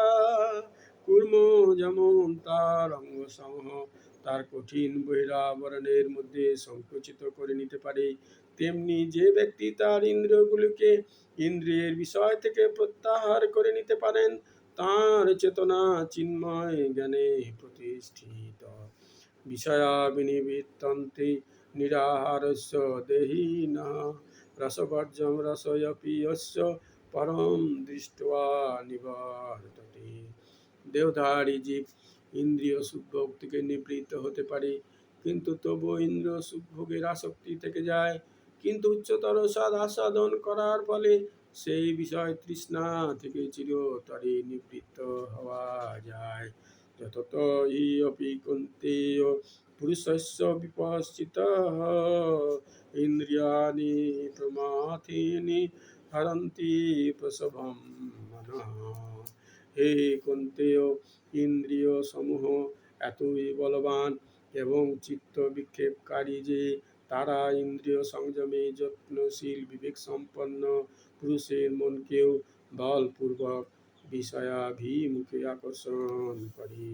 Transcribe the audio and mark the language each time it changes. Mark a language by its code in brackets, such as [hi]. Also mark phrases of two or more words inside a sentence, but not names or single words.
[bn] কুর্ম যেমন তার অঙ্গসমূহ তার কঠিন বহিরাবরণের মধ্যে সংকুচিত করে নিতে পারে, তেমনি যে ব্যক্তি তার ইন্দ্রিয়গুলিকে ইন্দ্রিয়ের বিষয় থেকে প্রত্যাহার করে নিতে পারেন, তার চেতনা চিন্ময় জ্ঞানে প্রতিষ্ঠিত। [sa] বিষয়া বিনিবৃত্তন্তে নিরাহারস্য দেহিনঃ রসবর্জ্যং রসয়পি যস্য পরম দৃष्ट्वा নিবর্ততে। [bn] দেহধারী জীব ইন্দ্রিয় সুখভোগ থেকে নিবৃত্ত হতে পারে, কিন্তু তবুও ইন্দ্রিয় সুখভোগের আসক্তি থেকে যায়। কিন্তু উচ্চতর স্বাদ আস্বাদন করার ফলে সেই বিষয় তৃষ্ণা থেকে চিরতরে নিবৃত্ত হওয়া যায়। [sa] যতত হি অপি কুন্তেয় পুরুষস্য বিপশ্চিতঃ ইন্দ্রিয়াণি প্রমাথিনি হরন্তি প্রসভম মনঃ। [bn] হে কুন্তেয়, ইন্দ্রিয় সমূহ এতই বলবান এবং চিত্ত বিক্ষেপকারী যে তারা ইন্দ্রিয় সংযমে যত্নশীল বিবেক সম্পন্ন পুরুষের মনকেও বলপূর্বক বিষয়াভিমুখে আকর্ষণ করে।